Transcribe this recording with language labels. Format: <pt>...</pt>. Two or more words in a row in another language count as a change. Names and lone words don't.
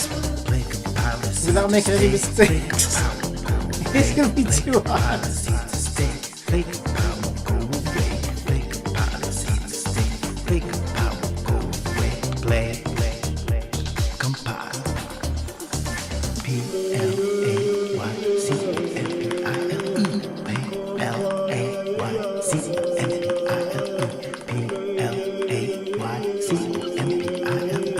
<en>play, compile. without making any mistakes, it's gonna be too hard. Play, compile, go away. Play, compile, see the state. Play, compile, go away. Play, compile. P-L-A-Y-C-O-M-P-I-L-E. P-L-A-Y-C-O-M-P-I-L-E. P-L-A-Y-C-O-M-P-I-L-E.</en>